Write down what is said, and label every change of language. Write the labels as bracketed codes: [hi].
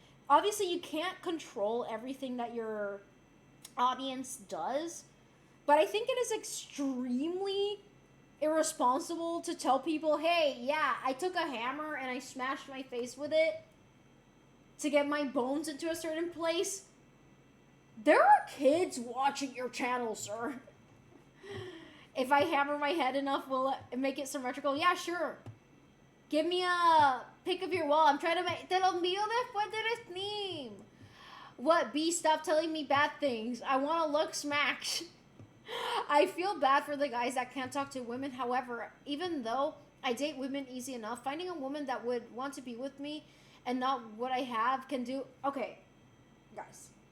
[en] Obviously, you can't control everything that your audience does, but I think it is extremely irresponsible to tell people, hey, yeah, I took a hammer and I smashed my face with it to get my bones into a certain place. There are kids watching your channel, sir. If I hammer my head enough, will it make it symmetrical? Yeah, sure. Give me a pic of your wall. I'm trying to make... [es] Te lo envío después de stream. [en] What? B, stop telling me bad things. I want to look smacked. I feel bad for the guys that can't talk to women. However, even though I date women easy enough, finding a woman that would want to be with me and not what I have can do... Okay. Guys.